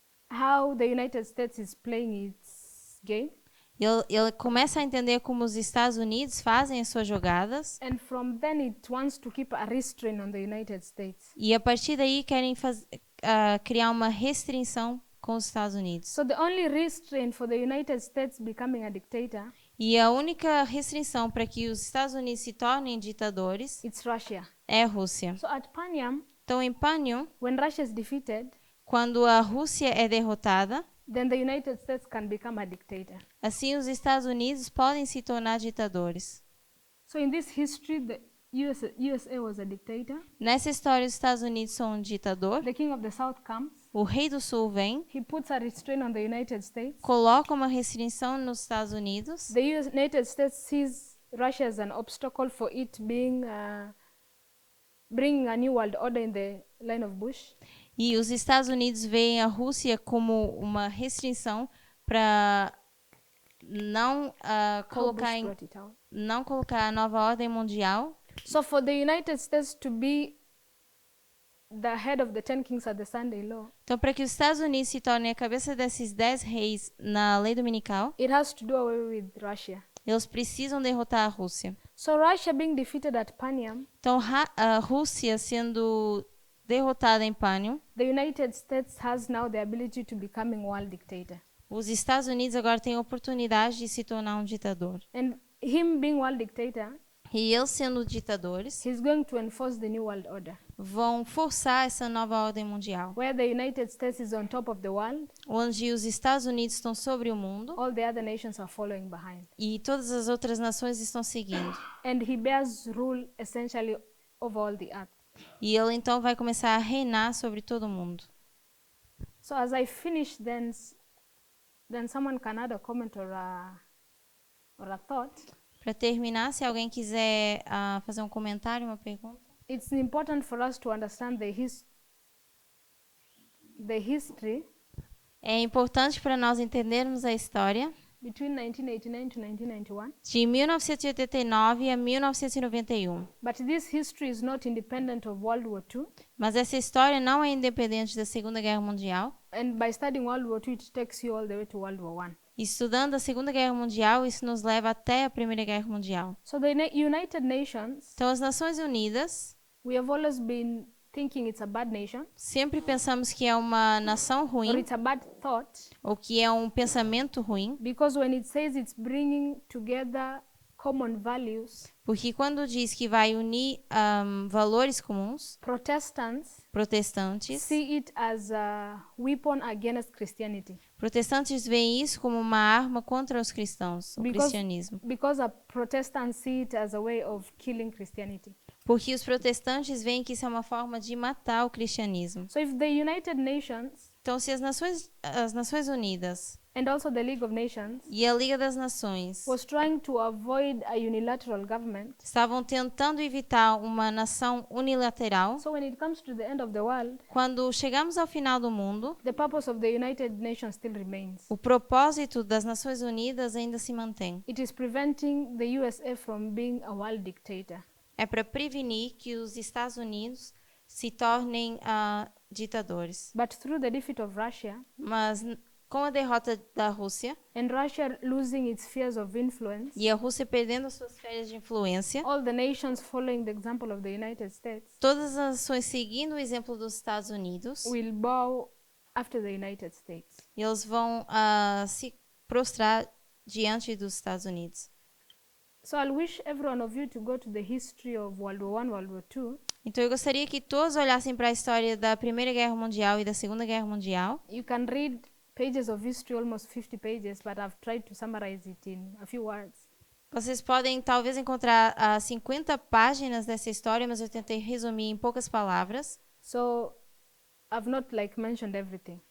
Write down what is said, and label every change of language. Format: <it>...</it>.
<en>How the United States is playing its game.</en> <pt>Ele começa a entender como os Estados Unidos fazem as suas jogadas</pt> <en>And from then it wants to keep a restraint on the United States.</en> <pt>e a partir daí querem criar uma restrição com os Estados Unidos.</pt> <en>So the only restraint for the United States becoming a dictator,</en> <pt>E a única restrição para que os Estados Unidos se tornem ditadores</pt> <en>it's Russia.</en> <pt>é a Rússia.</pt> <en>So at Paniam,</en> <pt>Então, em Pânio,</pt> <en>when Russia is defeated,</en> <pt>quando a Rússia é derrotada,</pt> <en>then the United States can become a dictator.</en> <pt>assim os Estados Unidos podem se tornar ditadores.</pt> <en>So in this history, the USA was a dictator.</en> <pt>Nessa história, os Estados Unidos são um ditador.</pt> <en>The king of the south comes.</en> <pt>O rei do sul vem,</pt> <en>He puts a restraint on the United States.</en> <pt>coloca uma restrição nos Estados Unidos.</pt> <en>The United States sees Russia as an obstacle for it being bringing a new world order in the line of Bush.</en> <pt>E os Estados Unidos veem a Rússia como uma restrição para não</pt> <en>How Bush brought it out.</en> <pt>não colocar a nova ordem mundial.</pt> <en>So for the United States to be the head of the 10 kings at the Sunday Law,</en> <pt>Então, para que os Estados Unidos se tornem a cabeça desses 10 reis na lei dominical,</pt> <en>it has to do away with Russia.</en> <pt>eles precisam derrotar a Rússia.</pt> <en>So Russia being defeated at Paniam,</en> <pt>Então, a Rússia sendo derrotada em Pânio,</pt> <en>the United States has now the ability to becoming world dictator.</en> <pt>os Estados Unidos agora têm a oportunidade de se tornar um ditador.</pt> <en>And him being world dictator,</en> <pt>E eles sendo ditadores,</pt> <en>he's going to enforce the new world order,</en> <pt>vão forçar essa nova ordem mundial,</pt> <en>where the United States is on top of the world,</en> <pt>onde os Estados Unidos estão sobre o mundo</pt> <en>all the other nations are following behind.</en> <pt>e todas as outras nações estão seguindo.</pt> <en>And he bears rule essentially over all the earth.</en> <pt>E ele então vai começar a reinar sobre todo o mundo.</pt> <en>So as I finish, then someone can add a comment or a thought.</en> <pt>Para terminar, se alguém quiser fazer um comentário, uma pergunta.</pt> <en>It's important for us to understand the history</en> <pt>É importante para nós entendermos a história</pt> <en>between 1989 to 1991.</en> <pt>de 1989 a 1991.</pt> <en>But this history is not independent of World War II.</en> <pt>Mas essa história não é independente da Segunda Guerra Mundial.</pt> <en>And by studying World War II, it takes you all the way to World War I.</en> <pt>Estudando a Segunda Guerra Mundial, isso nos leva até a Primeira Guerra Mundial.</pt> <en>So the United Nations,</en> <pt>Então, as Nações Unidas,</pt> <en>we have always been thinking it's a bad nation</en> <pt>Sempre pensamos que é uma nação</pt> <en>or</en> <pt>ruim</pt> <en>it's a bad thought,</en> <pt>ou que é um pensamento ruim,</pt> <en>because when it says it's bringing together common values,</en> <pt>porque quando diz que vai unir valores comuns,</pt> <en>Protestants</en> <pt>protestantes</pt> <en>see it as a weapon against Christianity.</en> <pt>veem isso como uma arma contra os cristãos, o cristianismo.</pt> <en>Because a Protestant see it as a way of killing Christianity.</en> <pt>Porque os protestantes veem que isso é uma forma de matar o cristianismo.</pt> <en>So if the United Nations</en> <pt>Então, se as Nações Unidas</pt> <en>and also the League of Nations</en> <pt>e a Liga das Nações</pt> <en>was trying to avoid a unilateral government,</en> <pt>estavam tentando evitar uma nação unilateral,</pt> <en>so when it comes to the end of the world,</en> <pt>quando chegamos ao final do mundo,</pt> <en>the purpose of the United Nations still remains.</en> <pt>o propósito das Nações Unidas ainda se mantém.</pt> <en>It is preventing the USA from being a world dictator.</en> <pt>É para prevenir que os Estados Unidos se tornem ditadores.</pt> <en>But through the defeat of Russia</en> <pt>Mas com a derrota da Rússia</pt> <en>and Russia losing its spheres of influence,</en> <pt>e a Rússia perdendo as suas esferas de influência,</pt> <en>all the nations following the example of the United States</en> <pt>todas as nações seguindo o exemplo dos Estados Unidos,</pt> <en>will bow after the United States.</en> <pt>eles vão se prostrar diante dos Estados Unidos.</pt> <en>So I'll wish every one of you to go to the history of World War I, World War II.</en> <pt>Então eu gostaria que todos olhassem para a história da Primeira Guerra Mundial e da Segunda Guerra Mundial.</pt> <en>You can read pages of history, almost 50 pages, but I've tried to summarize it in a few words.</en> <pt>Vocês podem talvez encontrar 50 páginas dessa história, mas eu tentei resumir em poucas palavras.</pt> <en>So I've not mentioned everything.</en>